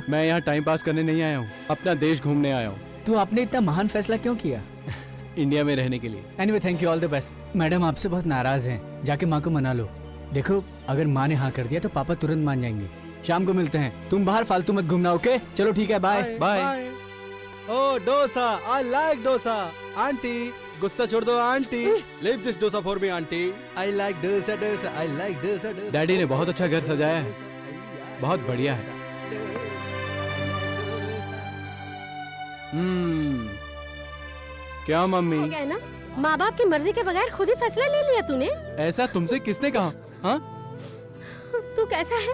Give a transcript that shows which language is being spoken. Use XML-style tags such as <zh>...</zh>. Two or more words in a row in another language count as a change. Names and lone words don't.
<hi>मैं यहाँ</hi> <en>time pass</en> <hi>करने नहीं आया हूँ, अपना देश घूमने आया हूँ। तो आपने इतना महान फैसला क्यों किया? इंडिया में रहने के लिए।</hi> <en>anyway, thank you, all the best.</en> <hi>मैडम आपसे बहुत नाराज हैं, जाके माँ को मना लो। देखो, अगर माँ ने हाँ कर दिया तो पापा तुरंत मान जाएंगे। शाम को मिलते हैं, तुम बाहर फालतू मत घूमना, ओके? चलो ठीक है,</hi> <en>bye bye. Oh, dosa. I like dosa. Auntie,</en> <hi>गुस्सा छोड़ दो आंटी।</hi> <en>Leave this dosa for me, auntie. I like dosa, dosa. I like dosa, dosa.</en> <hi>डैडी ने बहुत अच्छा घर सजाया है, बहुत बढ़िया है। क्या मम्मी? हो गया है ना? माँ बाप की मर्जी के बगैर खुद ही फैसला ले लिया तूने। ऐसा तुमसे किसने कहा? हाँ? तू कैसा है?</hi>